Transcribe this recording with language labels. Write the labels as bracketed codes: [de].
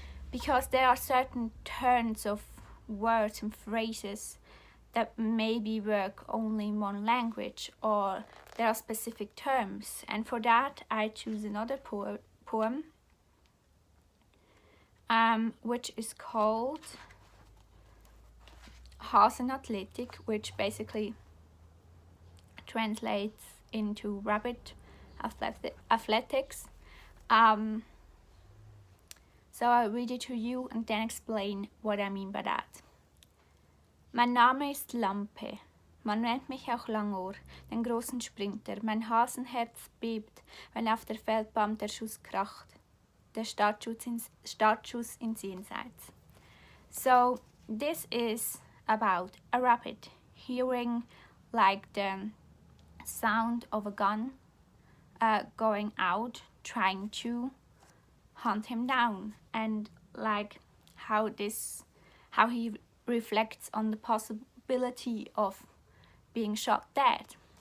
[en] Because there are certain turns of words and phrases that maybe work only in one language, or there are specific terms, and for that I choose another poem which is called Hasenathletik, which basically translates into rabbit athletics. So I'll read it to you and then explain what I mean by that. [de] Mein Name ist Lampe. Man nennt mich auch Langohr, den großen Sprinter. Mein Hasenherz bebt, wenn auf der Feldbahn der Schuss kracht. Der Startschuss ins Jenseits. [en] So this is about a rabbit hearing like the sound of a gun going out, trying to hunt him down, and like how he reflects on the possibility of being shot dead.